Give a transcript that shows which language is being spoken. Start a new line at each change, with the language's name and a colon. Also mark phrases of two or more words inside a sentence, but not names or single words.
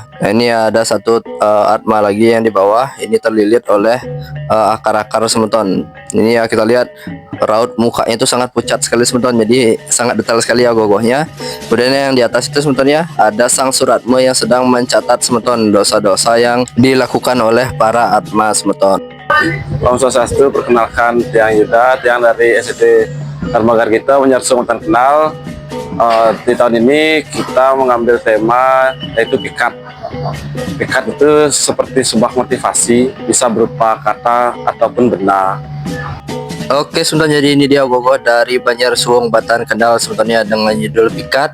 Indonesian: Nah ini ada satu Atma lagi yang di bawah. Ini terlilit oleh akar-akar semeton. Ini ya, kita lihat raut mukanya itu sangat pucat sekali semeton. Jadi sangat detail sekali ya Gogohnya. Kemudian yang di atas itu semeton ya, ada Sang Suratma yang sedang mencatat semeton dosa-dosa yang dilakukan oleh para Atma semeton.
Sanskrit: Om Swastiastu,
Indonesian: perkenalkan Tiang Yuda, Tiang dari SDT Dharma Gargita Banjar Semeton Kenal. Di tahun ini kita mengambil tema yaitu pikat. Pikat itu seperti sebuah motivasi, bisa berupa kata ataupun benda. Oke, sebentar, jadi ini dia Gogoh dari Banjar Suwung Batan Kendal sebenarnya dengan judul Pikat.